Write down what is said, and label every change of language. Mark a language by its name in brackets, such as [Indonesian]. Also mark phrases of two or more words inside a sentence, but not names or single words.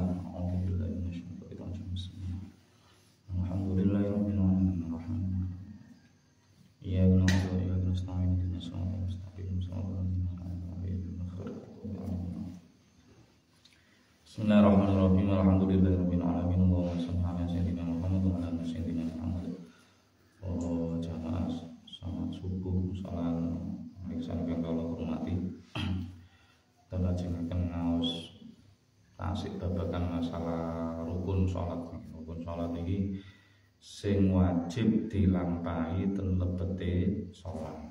[Arabic] أعوذ بالله من الشيطان الرجيم. الحمد لله رب العالمين الرحمن الرحيم. إياك نعبد وإياك نستعين اهدنا الصراط المستقيم صراط الذين أنعمت عليهم غير المغضوب عليهم. بسم الله الرحمن الرحيم. الحمد لله رب العالمين. اللهم صل على سيدنا محمد وعلى آل سيدنا محمد. [Javanese] Oh jamaah salat subuh salam mriksa ingkang kula hormati. Lajengaken ngaos tasik babagan masalah rukun salat. Rukun salat iki sing wajib dilampahi ten lebete salat.